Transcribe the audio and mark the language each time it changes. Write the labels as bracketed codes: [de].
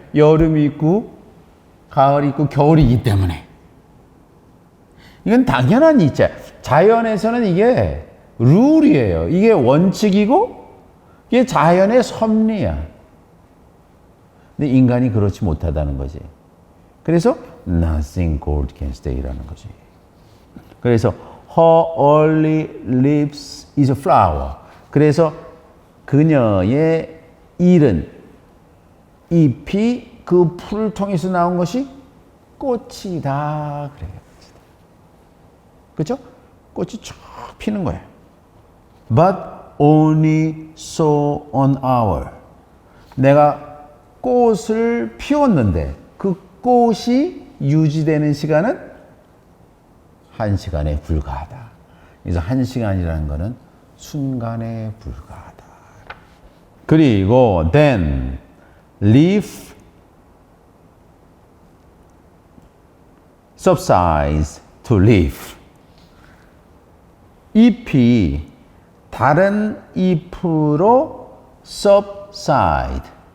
[ko] 여름이 있고 가을이 있고 겨울이기 때문에. 이건 당연한 이치야. 자연에서는 이게 룰이에요. 이게 원칙이고 이게 자연의 섭리야. 근데 인간이 그렇지 못하다는 거지. 그래서 [en] nothing gold can stay라는 [ko] 거지. 그래서 [en] her early leaves is a flower. [ko] 그래서 그녀의 이른 잎이 그 풀을 통해서 나온 것이 꽃이다. 그래요. 그렇죠? 꽃이 쭉 피는 거예요. [en] But only so an hour. [ko] 내가 꽃을 피웠는데 그 꽃이 유지되는 시간은 1시간에 불과하다. 그래서 1시간이라는 것은 순간에 불과하다. 그리고 [en] then leaf subsides to leaf. [ko] 잎이 다른 잎으로 subside.